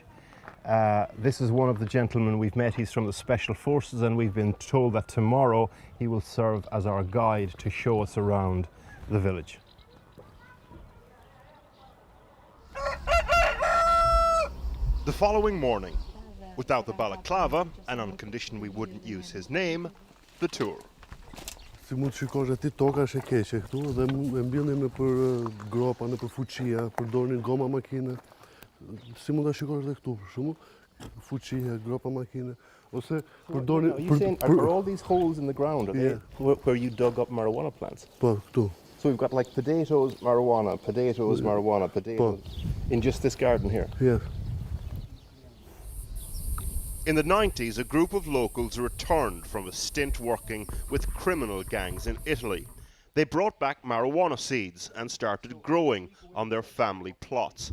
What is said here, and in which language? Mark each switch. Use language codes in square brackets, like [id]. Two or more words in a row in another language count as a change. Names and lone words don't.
[en] This is one of the gentlemen we've met. He's from the Special Forces, and we've been told that tomorrow he will serve as our guide to show us around the village. The following morning, without the balaclava, and on condition we wouldn't use his name, the tour. [sq] Si mund të shikosh aty toka është e keqe këtu dhe e mbjellin nëpër gropa, nëpër fuqia, përdorin goma makine. Si mund ta shikosh edhe këtu për shembull, fuqia, gropa makine, ose përdorin [en] Are all these holes in the ground, are they where you dug up marijuana plants? [sq] Po, këtu. [en] So we've got like potatoes, marijuana, potatoes, in just this garden here. Yeah. In the 90s, a group of locals returned from a stint working with criminal gangs in Italy. They brought back marijuana seeds and started growing on their family plots.